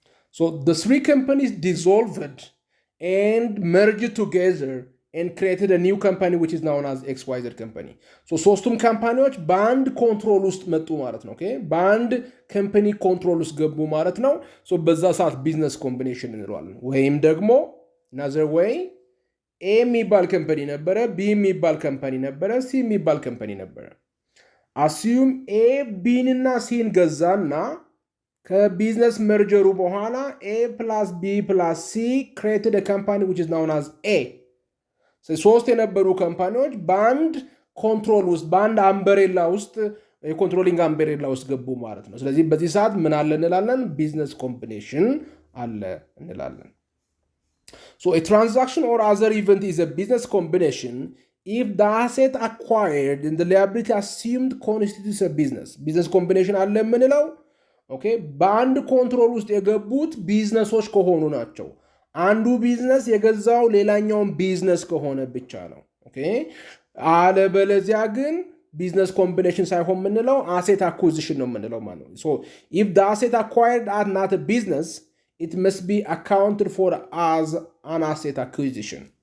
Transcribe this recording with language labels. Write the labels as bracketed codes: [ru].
[en] So the three companies dissolved and merged together and created a new company which is known as XYZ company. [am] So ሶስቱም ካምፓኒዎች በአንድ ኮንትሮል ውስጥ መጡ ማለት ነው። ኦኬ በአንድ ካምፓኒ ኮንትሮል ውስጥ ገቡ ማለት ነው። ሶ በዛ ሰዓት ቢዝነስ ኮምቢኔሽን እንለዋለን። ወይም ደግሞ [en] another way [am] ኤ የሚባል ካምፓኒ ነበረ፣ ቢ የሚባል ካምፓኒ ነበረ፣ ሲ የሚባል ካምፓኒ ነበረ። አስዩም ኤ ቢንና ሲን ገዛና ከቢዝነስ መርጀሩ በኋላ [en] A plus B plus C created a company which is known as A. [am] ሶስት የነበሩ ካምፓኒዎች በአንድ ኮንትሮል ውስጥ በአንድ አምበሬላ ውስጥ የኮንትሮሊንግ አምበሬላ ውስጥ ገቡ ማለት ነው። ስለዚህ በዚህ ሰዓት ምን አለ እንላለን? ቢዝነስ ኮምቢኔሽን አለ እንላለን። [en] So a transaction or other event is a business combination if the asset acquired and the liability assumed constitutes a business. [am] Business combination አለ የምንለው ኦኬ በአንድ ኮንትሮል ውስጥ የገቡት ቢዝነሶች ከሆኑ ናቸው። አንዱ ቢዝነስ የገዛው ሌላኛውን ቢዝነስ ከሆነ ብቻ ነው። ኦኬ አለበለዚያ ግን ቢዝነስ ኮምቢኔሽን ሳይሆን የምንለው አሴት አኩዚሽን ነው የምንለው ማለት ነው። [en] So if the asset acquired are not a business, it must be accounted for as an asset acquisition.